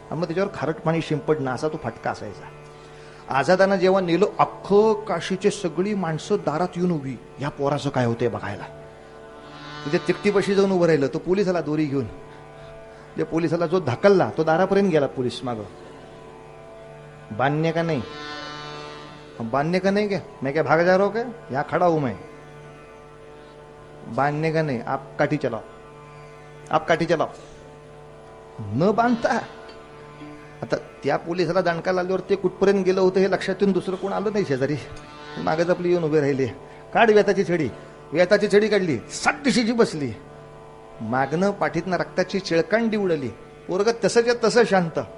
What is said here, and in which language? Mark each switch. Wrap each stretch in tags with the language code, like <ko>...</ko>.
<mr>आणि मग त्याच्यावर खारट पाणी शिंपडणं असा तो फटका असायचा. आझादानं जेव्हा नेलो, अख्खं काशीचे सगळी माणसं दारात येऊन उभी, या पोराचं काय होतंय बघायला. तिथे तिकटीपाशी जाऊन उभं राहिलं. तो पोलीस आला दोरी घेऊन. त्या पोलिसाला जो धकलला तो दारापर्यंत गेला. पोलीस माग,</mr> <hi>बांधने का नहीं, बांधने का नहीं क्या? मैं क्या भाग जा रहा हूं क्या? यहां खड़ा हूं मैं. बांधने का नहीं, आप काठी चलाओ, आप काठी चलाओ.</hi> <mr>न बांधता आता त्या पोलिसाला दणका लागल्यावर ते कुठपर्यंत गेलं होतं हे लक्षात येऊन दुसरं कोण आलं नाही शेजारी. मागच आपली येऊन उभे राहिले. काढ वेताची छडी. वेताची छडी काढली, सातदिशीची बसली. मागणं पाठीतनं रक्ताची चिळकांडी उडली. पोरग तसंच्या तसं शांत.</mr>